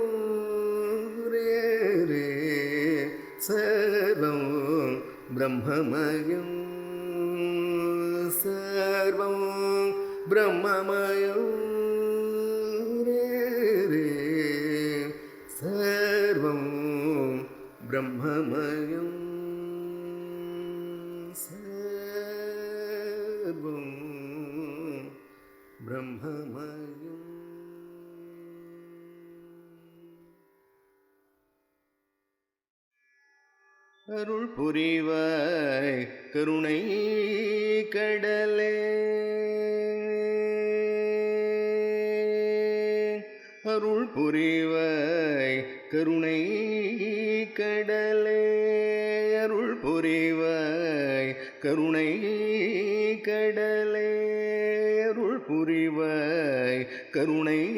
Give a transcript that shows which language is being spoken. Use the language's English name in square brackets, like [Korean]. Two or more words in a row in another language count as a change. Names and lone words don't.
[Sanskrit] रे सर्वं ब्रह्ममयं सर्वं ब्रह्ममयं रे सर्वं ब्रह्ममयं सर्वं ब्रह्ममयं [Tamil] அருள் புரிவாய் கருணை கடலே அருள் புரிவாய் கருணை கடலே அருள் புரிவாய் கருணை கடலே அருள் புரிவாய் கருணை